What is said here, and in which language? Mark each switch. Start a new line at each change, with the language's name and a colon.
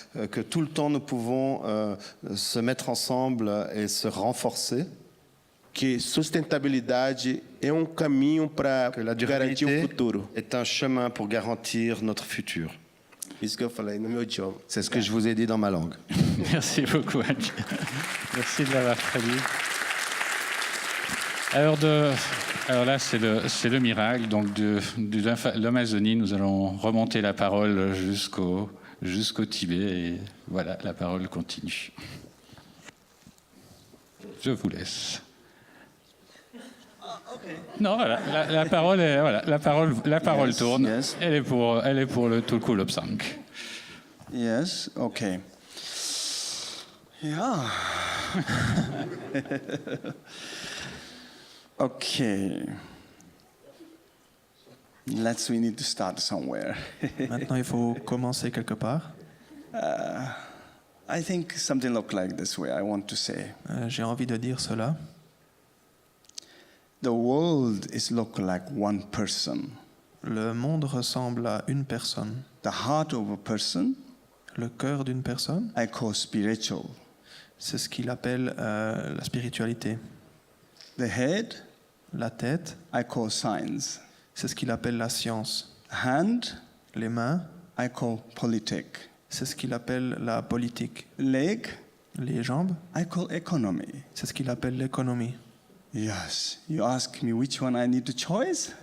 French: que tout le temps nous pouvons se mettre ensemble et se renforcer.
Portuguese: Que sustentabilidade é caminho para
French: Que la
Portuguese: garantir o
French: durabilité
Portuguese: futuro.
French: est un chemin pour garantir notre futur.
Portuguese: Isso que eu falei no meu idioma.
French: C'est ce que je vous ai dit dans ma langue. Merci beaucoup, Andy. Merci de l'avoir traduit. Alors là, c'est le miracle. Donc de l'Amazonie, nous allons remonter la parole jusqu'au Tibet. Et voilà, la parole continue. Je vous laisse. Non, voilà, la parole est, voilà, la parole tourne.
English: Yes.
French: Elle est pour le Tulku Lobsang.
English: Yes, okay. Yeah. Okay. We need to start somewhere.
French: Maintenant, il faut commencer quelque part.
English: I think something look like this way, I want to say.
French: J'ai envie de dire cela.
English: The world is look like one person.
French: Le monde ressemble à une personne.
English: The heart of a person,
French: Le cœur d'une personne,
English: I call spiritual.
French: c'est ce qu'il appelle la spiritualité.
English: The head,
French: La tête,
English: I call science.
French: c'est ce qu'il appelle la science.
English: Hand,
French: Les mains,
English: I call politic.
French: c'est ce qu'il appelle la politique.
English: Leg,
French: Les jambes,
English: I call economy.
French: c'est ce qu'il appelle l'économie.
English: Yes. You ask me which one I need to choose?